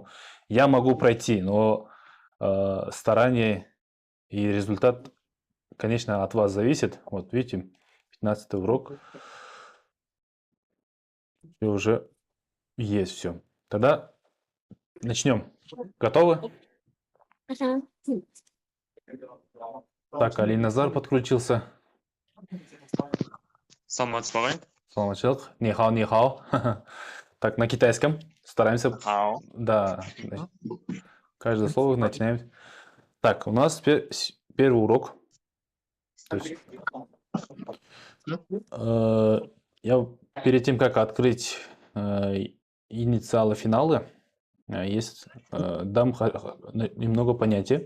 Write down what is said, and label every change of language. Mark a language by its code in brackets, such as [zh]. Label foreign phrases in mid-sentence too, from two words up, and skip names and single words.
[ru] Я могу пройти, но старание и результат, конечно, от вас зависит. Вот видите, 15 урок. И уже есть все. Тогда Начнем. Готовы? Мгм. Так, Алиназар подключился. Саламат Сварай. [zh] Саламатчик. 你好，你好. [ru] Так, на китайском. Стараемся. Хао. Да. Каждое слово начинаем. Так, у нас первый урок. То есть, я перед тем, как открыть инициалы, финалы, дам немного понятий.